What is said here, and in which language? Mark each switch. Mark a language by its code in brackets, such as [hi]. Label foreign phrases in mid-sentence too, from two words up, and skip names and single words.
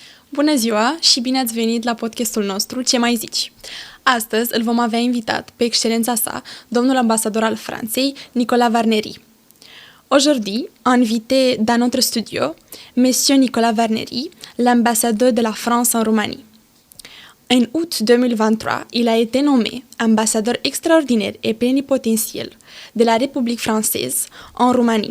[ro] Bună ziua și bine ați venit la podcastul nostru Ce mai zici? Astăzi îl vom avea invitat pe excelența sa, domnul ambasador al Franței, Nicolas Varneri. [fr] Aujourd'hui, invité dans notre studio, Monsieur Nicolas Varneri, l'ambassadeur de la France en Roumanie. En août 2023, il a été nommé ambassadeur extraordinaire et plénipotentiaire de la République française en Roumanie.